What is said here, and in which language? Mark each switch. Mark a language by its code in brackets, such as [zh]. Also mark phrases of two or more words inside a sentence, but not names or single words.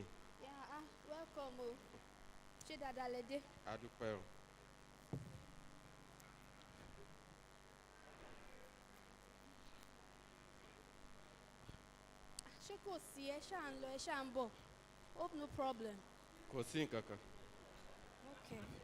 [en] Yeah, welcome. [yo] Ṣé dáadáa lẹ dé? Adúpẹ́ o. Ṣé kò sí ẹ ṣáà ń lọ ẹ ṣáà ń bọ̀? [en] Hope no problem. [yo] Kò sí nǹkan kan. [en] Okay.